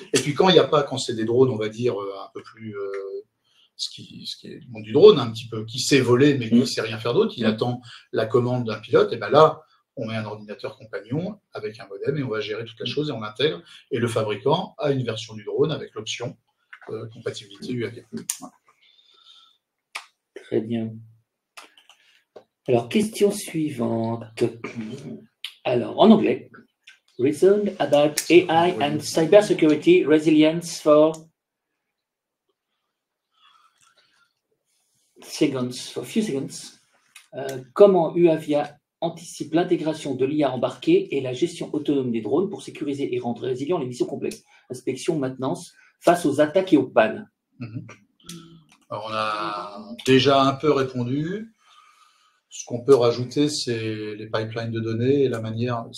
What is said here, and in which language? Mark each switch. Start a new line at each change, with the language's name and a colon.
French: Et puis quand il n'y a pas, quand c'est des drones, on va dire un peu plus ce qui est le monde du drone, un petit peu, qui sait voler mais qui ne sait rien faire d'autre, il attend la commande d'un pilote, et ben là, on met un ordinateur compagnon avec un modem et on va gérer toute la chose et on l'intègre. Et le fabricant a une version du drone avec l'option compatibilité UAV. Voilà. Très bien. Alors, question suivante. Alors, en anglais.
English: Reason about AI and cybersecurity resilience for few seconds.
French: Comment UAVia anticipe l'intégration de l'IA embarquée et la gestion autonome des drones pour sécuriser et rendre résilients les missions complexes, inspection, maintenance, face aux attaques et aux pannes? Alors, on a déjà un peu répondu. Ce qu'on peut rajouter, c'est les pipelines de données et la manière.